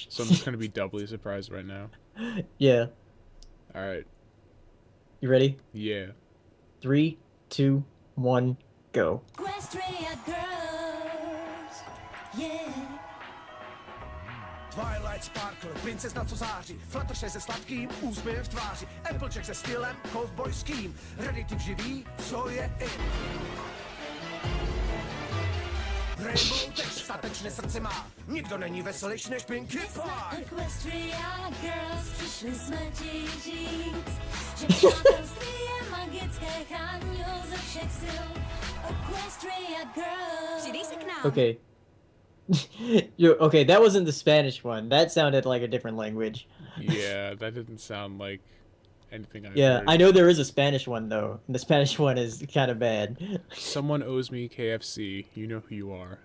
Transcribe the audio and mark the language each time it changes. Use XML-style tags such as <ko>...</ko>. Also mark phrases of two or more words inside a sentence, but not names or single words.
<en>So I'm just gonna be doubly surprised right now. Yeah. All right. You ready? Yeah. 3, 2, 1, go. Equestria girls, yeah.</en> <cs>Twilight Sparkle, princezna co září, Fluttershy se sladkým úsměvem v tváři, Applejack se stylem kovbojským, Reditiv živý, co je in. Rainbow Dash statečné srdce má, nikdo není veselější než Pinkie Pie. Equestria girls, přišli jsme ti říct, že přátelství je magické, chrání ho ze všech sil. Equestria girls. Přidej se k nám.</cs> <en>Okay. Okay, that wasn't the Spanish one. That sounded like a different language. Yeah, that didn't sound like anything I've Yeah, heard. I know there is a Spanish one though. And the Spanish one is kind of bad. Someone owes me KFC. You know who you are.</en>